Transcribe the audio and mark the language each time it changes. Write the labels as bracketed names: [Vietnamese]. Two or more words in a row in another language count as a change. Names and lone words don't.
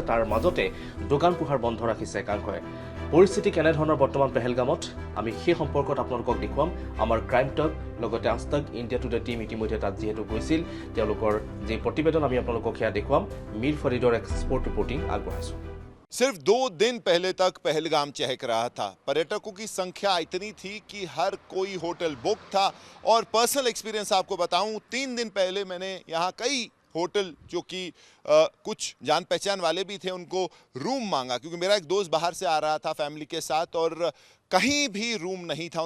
[Assamese] তাৰ মাজতে দোকান পোহাৰ বন্ধ ৰাখিছে একাংশই। পৰিস্থিতি কেনেধৰণৰ বৰ্তমান পেহেলগামত আমি সেই সম্পৰ্কত আপোনালোকক দেখুৱাম। আমাৰ ক্ৰাইম টক লগতে আজতাক ইণ্ডিয়া টুডে টিম ইতিমধ্যে তাত যিহেতু গৈছিল, তেওঁলোকৰ যি প্ৰতিবেদন আমি আপোনালোকক সেয়া দেখুৱাম। মীৰ ফৰিদৰ [English] expert reporting [Assamese] আগবঢ়াইছোঁ। [Hindi] सिर्फ 2 दिन पहले तक पहलगाम चहक रहा था। पर्यटकों की संख्या इतनी थी कि हर कोई होटल बुक था। और [English] personal experience [Hindi] आपको बताऊं, 3 दिन पहले मैंने यहाँ कई होटल जो कि कुछ जान पहचान वाले भी थे उनको रूम मांगा, क्योंकि मेरा एक दोस्त बाहर से आ रहा था फैमिली के साथ और कहीं भी रूम नहीं था।